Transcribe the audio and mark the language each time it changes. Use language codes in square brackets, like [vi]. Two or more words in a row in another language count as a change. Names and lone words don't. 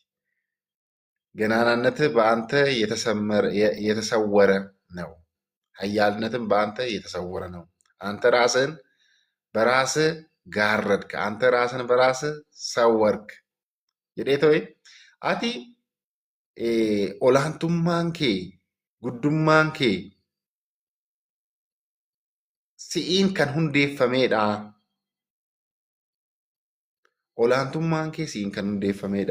[am] ገናናነትህ በአንተ የተሰወረ ነው። ኃያልነትም በአንተ የተሰወረ ነው። አንተ ራስህን በራስህ ጋረድክ፣ አንተ ራስህን በራስህ ሰወርክ። [om] jedheetoo ati olaantummaan kee, guddummaan kee si'iin kan hundeeffamedha. Olaantummaan kee si'iin kan hundeeffamedha.